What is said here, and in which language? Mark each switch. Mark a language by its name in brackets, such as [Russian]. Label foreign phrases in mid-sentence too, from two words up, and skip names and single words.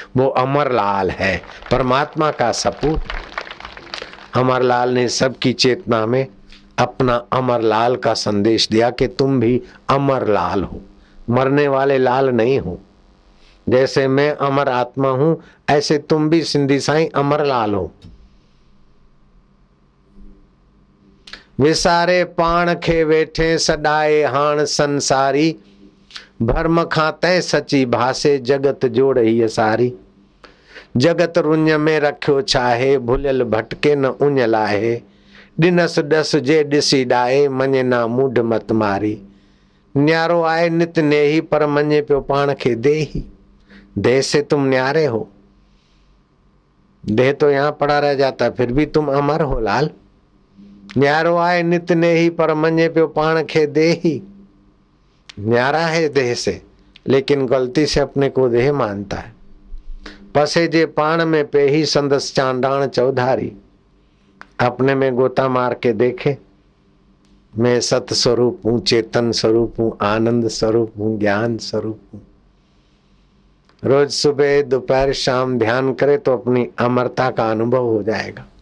[Hindi] वो अमरलाल है, परमात्मा का सपूत। अमरलाल ने सबकी चेतना में अपना अमरलाल का संदेश दिया कि तुम भी अमरलाल हो, मरने वाले लाल नहीं हो। जैसे मैं अमर आत्मा हूं, ऐसे तुम भी सिंधी साईं अमरलाल हो। [Sindhi] विसारे पाण खे वेठे सॾाए हाण संसारी, भरम खां तंहिं सची भासे जगत जोड़ हीअ सारी। जगत रुञ में रखियो छाहे, भुलियल भटके न उञ लाहे। ॾिनस ॾस जे ॾिसी ॾाए, मञे ना मूढ मत मारी। न्यारो आए नित नेही, पर मञे पियो पाण खे देही। [Hindi] देह से तुम न्यारे हो, देह तो यहाँ पड़ा रह जाता, फिर भी तुम अमर हो लाल। [Sindhi] न्यारो आए नित नेही, पर मञे पियो पाण खे देही। [Hindi] न्यारा है देह से, लेकिन गलती से अपने को देह मानता है। [Sindhi] पसे जे पाण में पेही, संदस चांडाण चौधारी। [Hindi] अपने में गोता मार के देखे, मैं सत स्वरूप हूँ, चेतन स्वरूप हूँ, आनंद स्वरूप हूँ, ज्ञान स्वरूप हूँ। रोज सुबह दोपहर शाम ध्यान करे तो अपनी अमरता का अनुभव हो जाएगा।